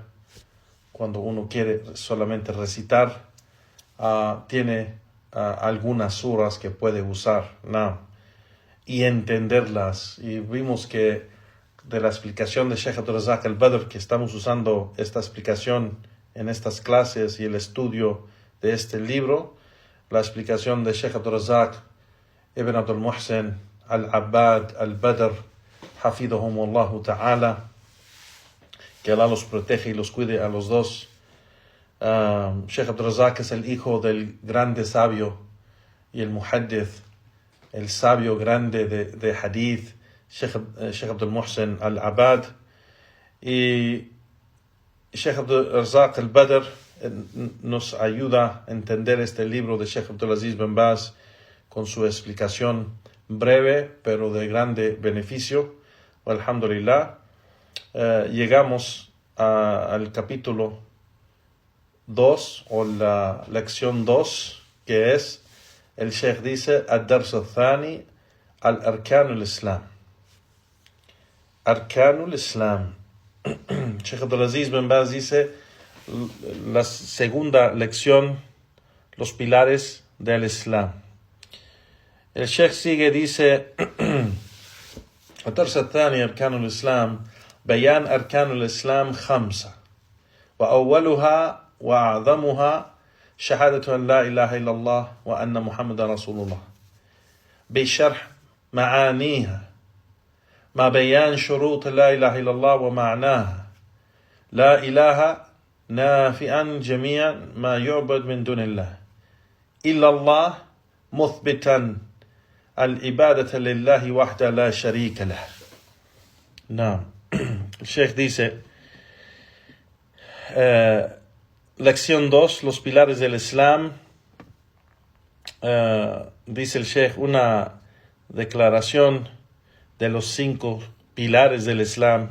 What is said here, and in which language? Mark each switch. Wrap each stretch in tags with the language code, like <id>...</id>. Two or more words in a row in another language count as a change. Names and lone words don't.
<es>Cuando uno quiere solamente recitar, tiene algunas suras que puede usar y entenderlas. Y vimos que de la explicación de Sheikh Abdul-Razak al-Badr, que estamos usando esta explicación en estas clases y el estudio de este libro, la explicación de Sheikh Abdul-Razak ibn Abdul Muhsin al-Abbad al-Badr,</es> <ar>حفظهما الله تعالى,</ar> <es>que Allah los protege y los cuide a los dos. Sheikh Abdul-Razak es el hijo del grande sabio y el muhaddith, el sabio grande de hadith, Sheikh Abdul Muhsin al-Abbad. Y Sheikh Abdul-Razak al-Badr nos ayuda a entender este libro de Sheikh Abdulaziz bin Baz con su explicación breve pero de grande beneficio. Alhamdulillah, llegamos al capítulo 2 o la lección 2, que es, el Sheikh dice,</es> <ar>الدرس الثاني الأركان الإسلام. أركان الإسلام.</ar> <es>Sheikh Abdulaziz bin Baz dice, la segunda lección, los pilares del Islam. El Sheikh sigue, dice,</es> <ar>الدرس الثاني أركان الإسلام بيان أركان الإسلام 5 وأولها وأعظمها شهادة أن لا إله إلا الله وأن محمد رسول الله بشرح معانيها مع بيان شروط لا إله إلا الله ومعناها لا إله نافئا جميع ما يعبد من دون الله إلا الله مثبتا العبادة لله وحده لا شريك له. نعم.</ar> <es>El Sheikh dice, lección 2, los pilares del Islam. Dice el Sheikh, una declaración de los 5 pilares del Islam.</es>